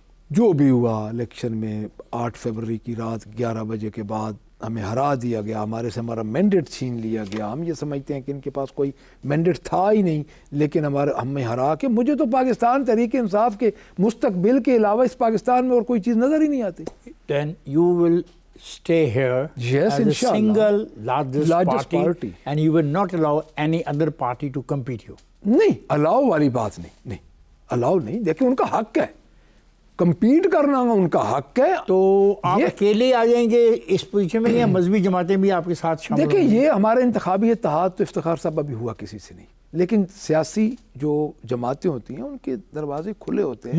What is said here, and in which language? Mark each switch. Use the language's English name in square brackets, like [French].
[Urdu] جو بھی ہوا الیکشن میں 8 فروری کی رات 11 بجے کے بعد ہمیں ہرا دیا گیا، ہمارے سے ہمارا مینڈیٹ چھین لیا گیا. ہم یہ سمجھتے ہیں کہ ان کے پاس کوئی مینڈیٹ تھا ہی نہیں، لیکن ہمیں ہرا کے مجھے تو پاکستان تحریک انصاف کے مستقبل کے علاوہ اس پاکستان میں اور کوئی چیز نظر ہی نہیں آتی. [English] Then you will stay here as a single largest party and you will not allow any other party to compete you. [Urdu] نہیں، الاؤ والی بات نہیں، الاؤ نہیں. دیکھیں ان کا حق ہے کمپیٹ کرنا، ان کا حق ہے. تو آپ اکیلے آ جائیں گے اس پوزیشن میں یا مذہبی جماعتیں بھی آپ کے ساتھ شامل؟ دیکھیں یہ ہمارا انتخابی اتحاد تو افتخار صاحب ابھی ہوا کسی سے نہیں، لیکن سیاسی جو جماعتیں ہوتی ہیں ان کے دروازے کھلے ہوتے ہیں.